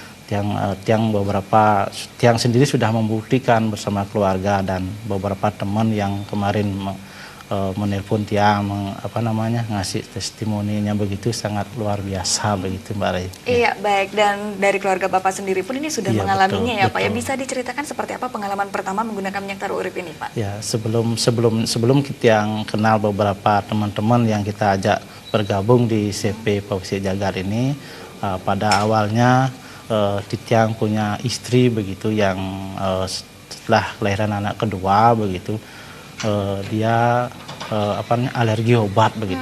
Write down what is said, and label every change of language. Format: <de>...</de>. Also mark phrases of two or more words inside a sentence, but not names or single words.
<id>Tiang sendiri sudah membuktikan bersama keluarga dan beberapa teman yang kemarin menelpon Tiang ngasih testimoninya begitu, sangat luar biasa begitu Mbak Rai. Iya, baik. Dan dari keluarga Bapak sendiri pun ini sudah mengalaminya ya, betul. Pak. Ya, bisa diceritakan seperti apa pengalaman pertama menggunakan minyak taru urip ini, Pak? Ya, sebelum kita yang kenal beberapa teman-teman yang kita ajak bergabung di CP Pausi Jagat ini, pada awalnya Titiang punya istri begitu yang setelah kelahiran anak kedua begitu, dia alergi obat begitu.</id>